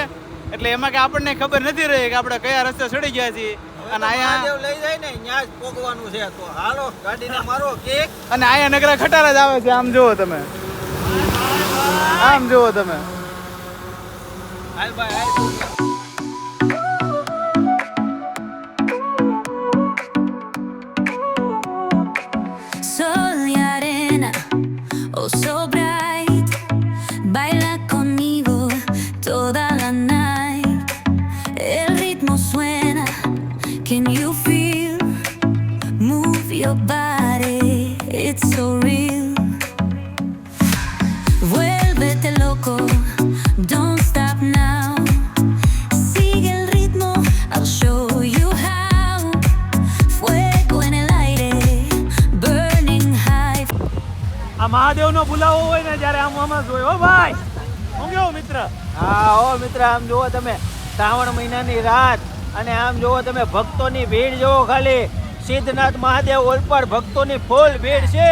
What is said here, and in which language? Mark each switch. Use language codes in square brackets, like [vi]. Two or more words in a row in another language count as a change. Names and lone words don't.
[gu] એટલે એમાં કે આપણને ખબર નથી રહી કે આપણે કયા રસ્તે ચડી ગયા છીએ. અને મહાદેવ લઈ જાય ને ત્યાં જ પોગવાનું છે. તો હાલો ગાડીને મારો કેક. અને અહીંયા નગરા ખટારા જ આવે છે. આમ જુઓ તમે, આમ જુઓ તમે. હાલ ભાઈ હાલ. [es] Sol y arena, [en] oh so bright, [es] baila conmigo toda la night. El ritmo suena, [en] can you feel? Move your body, it's so real. [es] Vuélvete loco, [en] don't stop now. [es] Sigue el ritmo, [en] I'll show you how. [es] Fuego en el aire, [en] burning high. [gu] આ મહાદેવનો બોલાવો હોય ને જ્યારે આમ જોયો હો ભાઈ. હું કેવું મિત્ર? હા ઓ મિત્ર, આમ જુઓ તમે શ્રાવણ મહિનાની રાત અને આમ જુઓ તમે ભક્તોની ભીડ જુઓ. ખાલી સિદ્ધનાથ મહાદેવ ઓલપાડ ભક્તોની ફૂલ ભીડ છે.